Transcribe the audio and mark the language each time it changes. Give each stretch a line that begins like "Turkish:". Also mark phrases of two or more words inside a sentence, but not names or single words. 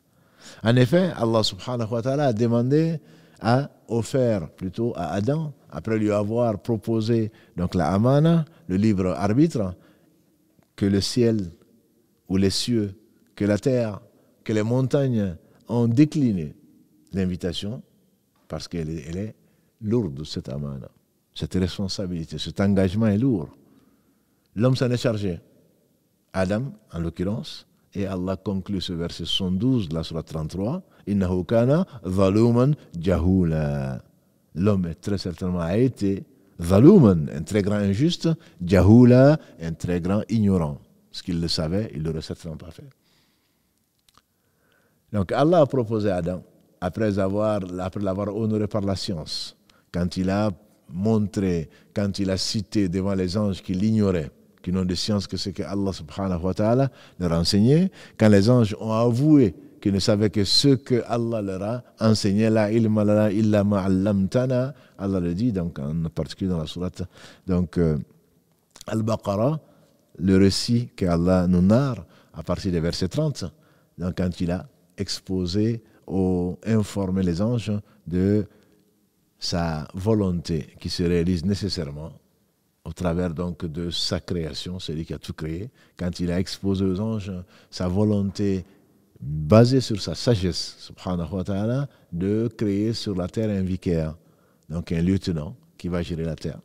French: En effet,
Arabic: الله سبحانه وتعالى
French: a offert plutôt à Adam, après lui avoir proposé donc la amana, le libre arbitre, que le ciel ou les cieux, que la terre, que les montagnes ont décliné l'invitation parce qu'elle est lourde, cette amana, cette responsabilité, cet engagement est lourd. L'homme s'en est chargé, Adam en l'occurrence, et Allah conclut ce verset 72 de la sourate 33,
Arabic: إنه كان ظلوما جهولا.
French: L'homme très certainement a été zaluman, un très grand injuste, jahula, un très grand ignorant. Ce qu'il le savait, il ne l'aurait certainement pas fait. Donc Allah a proposé à Adam, après l'avoir honoré par la science, quand il a cité devant les anges qu'il ignorait, qui n'ont de science que ce que
Arabic: الله سبحانه وتعالى
French: leur a enseigné, quand les anges ont avoué qu'ils ne savaient que ce que Allah leur a enseigné,
Arabic: لا علم لنا إلا ما علمتنا,
French: Allah le dit, donc en particulier dans la sourate Al-Baqarah, le récit que Allah nous narre à partir des versets 30, donc quand il a informé les anges de sa volonté qui se réalise nécessairement au travers donc de sa création, celui qui a tout créé, quand il a exposé aux anges sa volonté basée sur sa sagesse,
Arabic: سبحانه وتعالى,
French: de créer sur la terre un vicaire, donc un lieutenant qui va gérer la terre.